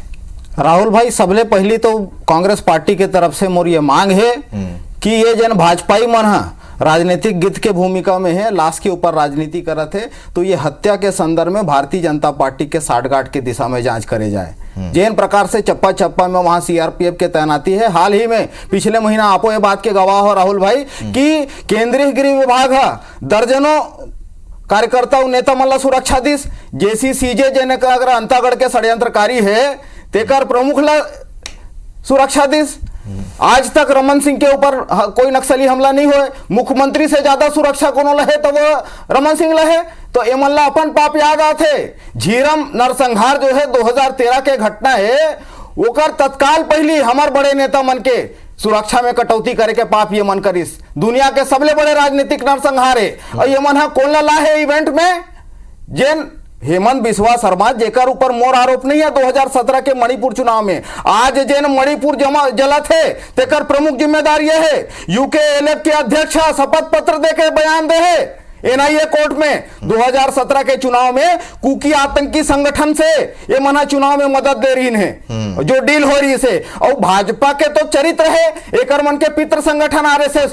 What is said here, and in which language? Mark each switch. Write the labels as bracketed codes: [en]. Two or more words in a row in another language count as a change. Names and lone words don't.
[hne] राहुल भाई, सबले पहली तो कांग्रेस पार्टी के तरफ से मोर ये मांग है कि ये जन भाजपाई मन है राजनीतिक गिद्ध के भूमिका में है, लाश के ऊपर राजनीति करत है, तो ये हत्या के संदर्भ में भारतीय जनता पार्टी के साठगांठ की दिशा में जांच करे जाए। जिन प्रकार से चप्पा चप्पा में वहां सीआरपीएफ के तैनाती है, हाल ही में पिछले महीना आपो ये बात के गवाह हो राहुल भाई कि केंद्रीय गृह विभाग दर्जनों कार्यकर्ता नेता मल्ला सुरक्षा दिस जेसी सीजे जन अगर अंतागढ़ के षड्यंत्रकारी है तेकर प्रमुख ला सुरक्षा दिस। आज तक रमन सिंह के ऊपर कोई नक्सली हमला नहीं हुए। मुख्यमंत्री से ज्यादा सुरक्षा कोनो लहे तो वो रमन सिंह लहे। तो ये मल्ला अपन पाप याद आते। झीरम नरसंहार जो है 2013 के घटना है, ओकर तत्काल पहली हमार बड़े नेता मन के सुरक्षा में कटौती करे के पाप ये मन करिस। दुनिया के सबले बड़े राजनीतिक नरसंहार है और ये मन हा कौन ला है इवेंट में जेन हेमंत बिस्वा शर्मा जेकर ऊपर मोर आरोप नहीं है 2017 के मणिपुर चुनाव में। आज जेन मणिपुर जलत है तेकर प्रमुख जिम्मेदार ये है यूके एलएफ के अध्यक्ष शपथ पत्र देके बयान दे है एनआईए कोर्ट में 2017 के चुनाव में कुकी आतंकी संगठन से ये मना चुनाव में मदद दे रही है जो डील हो रही है। और भाजपा के तो चरित्र है एक मन के पितृ संगठन आरएसएस।